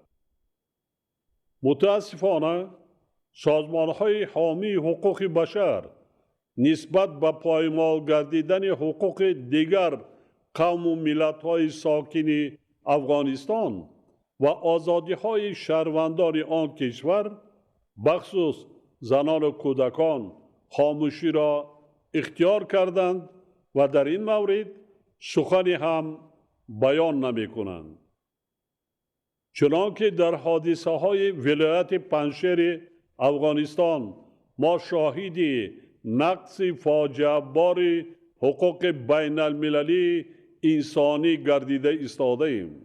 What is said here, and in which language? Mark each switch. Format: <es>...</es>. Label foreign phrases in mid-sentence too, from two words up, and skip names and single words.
<tg>мутаассифона созмонҳои ҳомии ҳуқуқи башар нисбат ба поймол гардидани ҳуқуқи дигар қавму миллатҳои сокини Афғонистон ва озодиҳои шаҳрвандони он кишвар, бахусус занону кӯдакон, хомӯширо ихтиёр карданд</tg> <fa>و در این مورد سخنی هم بیان نمی کنند. چنانکه در حادثه های ولایت پنجشیر افغانستان ما شاهد نقص فاجعه بار حقوق بین المللی انسانی گردیده ایستاده ایم.</fa>